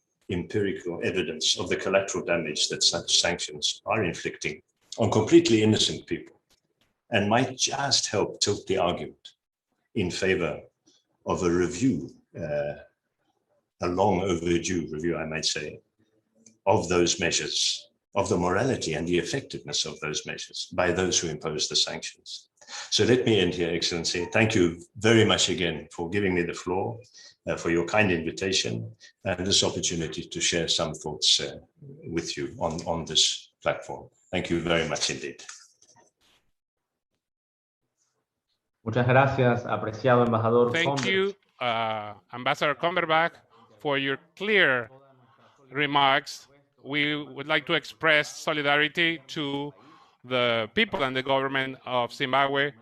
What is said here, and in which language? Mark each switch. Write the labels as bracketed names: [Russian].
[English] empirical evidence of the collateral damage that such sanctions are inflicting on completely innocent people, and might just help tilt the argument in favor of a review, a long overdue review, I might say, of those measures, of the morality and the effectiveness of those measures by those who impose the sanctions. So let me end here, Excellency. Thank you very much again for giving me the floor, for your kind invitation, and this opportunity to share some thoughts with you on this platform. Thank you very much indeed. [Spanish] Muchas gracias, apreciado embajador. [English] Thank you, Ambassador Cumberbatch, for your clear remarks. We would like to express solidarity to the people and the government of Zimbabwe.